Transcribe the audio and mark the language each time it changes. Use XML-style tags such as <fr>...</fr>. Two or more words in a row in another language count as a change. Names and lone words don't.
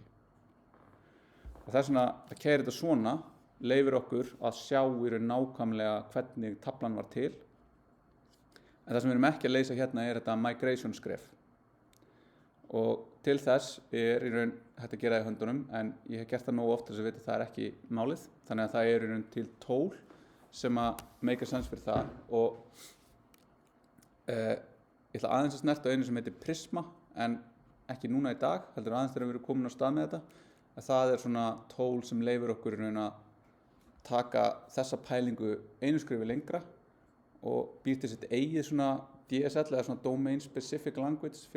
<is>Og þess vegna að keyra þetta svona leyfir okkur að sjá nákvæmlega hvernig taflan var til. En það sem við erum ekki að leysa hérna er þetta migration skref. Og til þess er hægt að gera það í höndunum, en ég hef gert það nógu oft þess að vita að það er ekki málið. Þannig að það er til tól sem að</is> <en>make a sense</en> <is>fyrir það. Og ég ætla aðeins að snerta á einu sem heitir Prisma, en ekki núna í dag, heldur aðeins þegar við erum komin á stað með þetta. Það er svona tól sem leyfir okkur að taka þessa pælingu einu skrefi lengra og býr til sitt eigið svona DSL eða svona</is> <en>Domain Specific Language</en> <is>fyrir</is>